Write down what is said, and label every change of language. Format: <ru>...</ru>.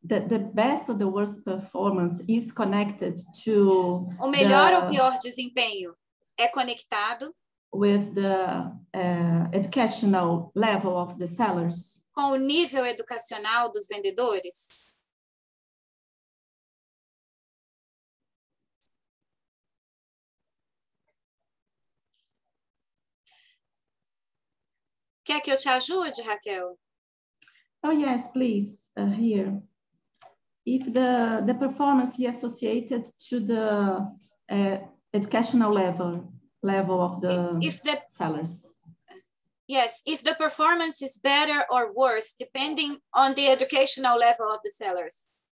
<en>The best or the worst performance is connected to</en> <pt>o melhor ou pior desempenho é conectado</pt> <en>with the educational level of the sellers.</en> <pt>Com o nível educacional dos vendedores? Quer que eu te ajude, Raquel?</pt> <en>Oh, yes, please, here. if the performance is associated to the educational level of the sellers. Yes, if the performance is better or worse, depending on the educational level of the sellers.</en>